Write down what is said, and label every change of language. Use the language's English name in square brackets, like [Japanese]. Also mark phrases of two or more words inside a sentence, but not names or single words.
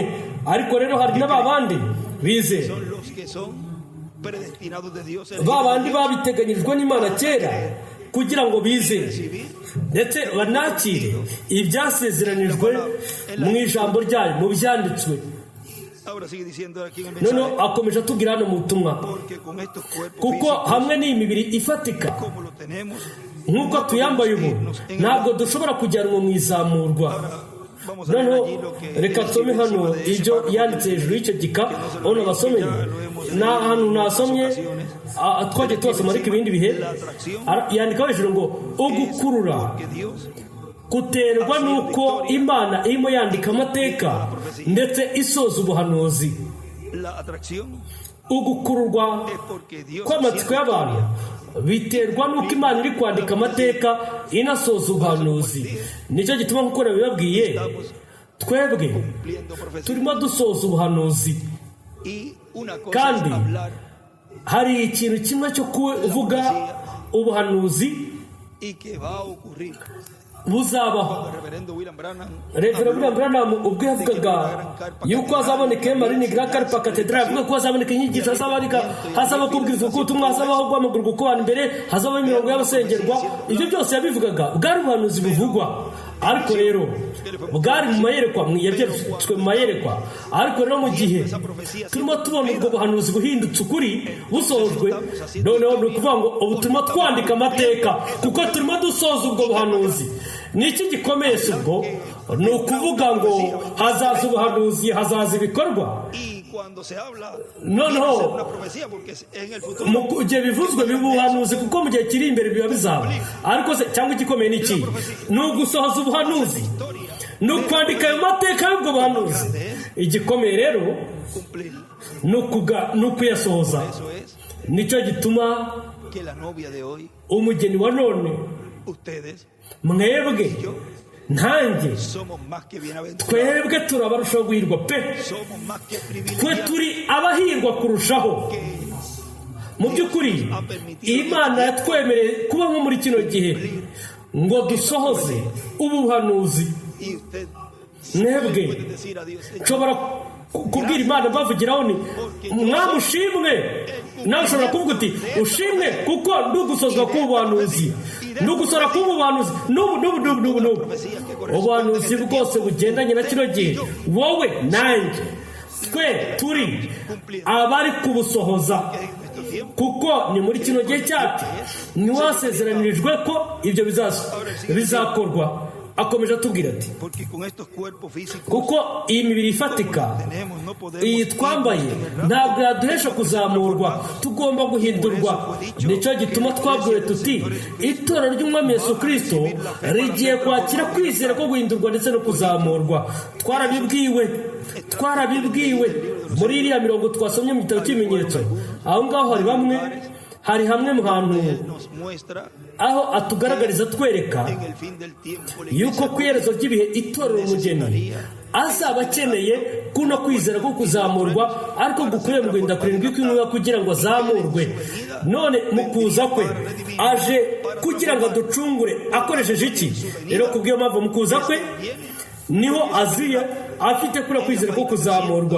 [Kinyarwanda] Ariko rero hari n'abandi bizera, babandi babiteganyijwe n'Imana kera kugira ngo bizere ndetse banakire ibyasezeranijwe mu ijambo ryayo, mu byanditswe. [Spanish] Ahora sigue diciendo aquí en el [Kinyarwanda] noneho [Spanish] mensaje, [Kinyarwanda] akomeje atubwira hano mu butumwa [Spanish] porque con estos cuerpos [Kinyarwanda] kuko [Spanish] físicos, [Kinyarwanda] hamwe n'iyi mibiri ifatika [Spanish] como lo tenemos, [Kinyarwanda] nk'uko tuyambaye ubu ntabwo dushobora kujyanwa mu izamurwa. [Spanish] vamos a ver [Kinyarwanda] noneho [Spanish] allí lo que [Kinyarwanda] reka nsome hano ibyo yanditse hejuru y'icyo gika aho nabasomeye ni ahantu nasomye twagiye tubasoma ariko ibindi bihe yandikaho hejuru ngo ugukurura [Spanish] que Dios [Kinyarwanda] guterwa n'uko Imana irimo yandika amateka ndetse isoza ubuhanuzi. [Spanish] la atracción [Kinyarwanda] ugukururwa [Spanish] es porque Dios [Kinyarwanda] kw'amatsiko y'abantu biterwa n'uko Imana iri kwandika amateka inasoza ubuhanuzi. nicyo gituma nk'uko nabibabwiye twebwe [Spanish] cumpliendo profecías. [Kinyarwanda] turimo dusoza ubuhanuzi, [Spanish] Y una cosa [Kinyarwanda] kandi [Spanish] es hablar [Kinyarwanda] hari ikintu kimwe cyo kuvuga ubuhanuzi [Spanish] y que va a ocurrir. [Kinyarwanda] buzabaho. [Spanish] El reverendo William Branham [Kinyarwanda] Reverend William Branham ubwo yavugaga yuko hazaboneka Marini Grand Carpa Cathedral, avuga ko hazaboneka inyigisho, hazaba kubwirizwa ubutumwa, hazabaho guhamagurwa kubana imbere, hazabaho imirongo y'abasengerwa. Ibyo byose yabivugaga bwari ubuhanuzi buvugwa, ariko rero bwari mu mayerekwa, yabyeretswe mu mayerekwa. Ariko rero mu gihe turimo tubona ubwo buhanuzi buhindutse ukuri busohojwe, noneho ni ukuvuga ngo ubu turimo twandika amateka kuko turimo dusoza ubwo buhanuzi. Niki gikomeye ubwo ni ukuvuga ngo hazaza ubuhanuzi, hazaza ibikorwa. [Spanish] y cuando se habla [Kinyarwanda] noneho [Spanish] una profecía porque en el futuro [Kinyarwanda] mu gihe bivuzwe bibuhanuzi kuko mu gihe kiri imbere biba bizaba. Ariko se cyangwa igikomeye ni iki? Ni ugusohoza ubuhanuzi, ni ukwandika ayo mateka y'ubwo buhanuzi. Igikomeye rero [Spanish] cumplir. [Kinyarwanda] ni ukuyasohoza. [Spanish] Eso es [Kinyarwanda] nicyo gituma [Spanish] que la novia de hoy, [Kinyarwanda] umugeni wa none, [Spanish] ustedes, [Kinyarwanda] mwebwe ntanjye, [Spanish] somos más que bienaventurados, [Kinyarwanda] twebwe turabarushaho guhirwa pe. [Spanish] somos más que [Kinyarwanda] twe [Spanish] privilegiados, [Kinyarwanda] turi abahirwa kurushaho. Mu by'ukuri Imana yatwemereye kuba nko muri kino gihe ngo dusohoze ubuhanuzi. [Spanish] y usted [Kinyarwanda] mwebwe [Spanish] puede decir a Dios, Señor, [Kinyarwanda] nshobora kubwira Imana mbavugiraho ni mwamushimwe. nawe ushobora kuvuga uti ushimwe kuko ndugusozwa k'ubuhanuzi, ndugusora k'ubuhanuzi n'ubu ubuhanuzi bwose bugendanye na kino gihe, wowe nanjye twe turi abari kubusohoza kuko ni muri kino gihe cyacu ntiwasezeranirijwe ko ibyo bizakorwa. Akomeje atubwira ati [Spanish] porque con estos cuerpos físicos [Kinyarwanda] kuko iyi mibiri ifatika [Spanish] tenemos, no podemos [Kinyarwanda] iyi twambaye ntabwo yaduhesha kuzamurwa, tugomba guhindurwa. nicyo gituma twabwiwe tuti itorero ry'umwami Yesu Kristo rigiye kwakira kwizera ko guhindurwa ndetse no kuzamurwa. Twarabibwiwe muri iriya mirongo twasomye mu gitabo cy'ibimenyetso. aho ngaho hari hamwe mu hantu [Spanish] nos muestra [Kinyarwanda] aho atugaragariza twereka [Spanish] en el fin del tiempo la [Kinyarwanda] yuko ku iherezo ry'ibihe itorero umugeni azaba akeneye kuno kwizera ko kuzamurwa, ariko gukwiriye mu guhinda kurindwi kw'inkuba kugira ngo azamurwe. none mu kuza kwe aje kugira ngo aducungure akoresheje iki? rero kubw'iyo mpamvu mu kuza kwe niho aziye afite kuri kwizera ko kuzamurwa.